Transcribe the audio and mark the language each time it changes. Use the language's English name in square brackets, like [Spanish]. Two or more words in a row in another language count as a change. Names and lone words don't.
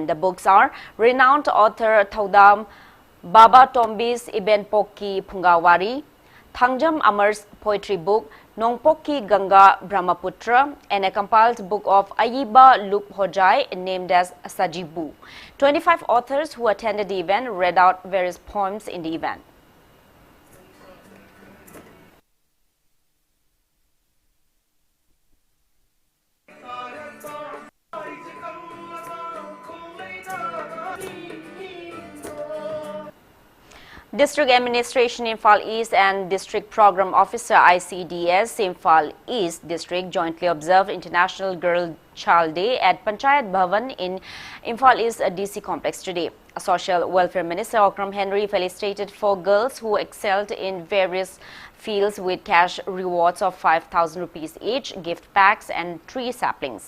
[English] The books are renowned author Thaudam Baba Tombi's Iben Pokki Phungawari, Thangjam Amar's poetry book Nongpokki Ganga Brahmaputra, and a compiled book of Ayiba Lup Hojai named as Sajibu. 25 authors who attended the event read out various poems in the event. District Administration Imphal East and District Program Officer ICDS Imphal East District jointly observed International Girl Child Day at Panchayat Bhavan in Imphal East DC complex today. Social Welfare Minister Okram Henry felicitated 4 girls who excelled in various fields with cash rewards of 5,000 rupees each, gift packs and 3 saplings.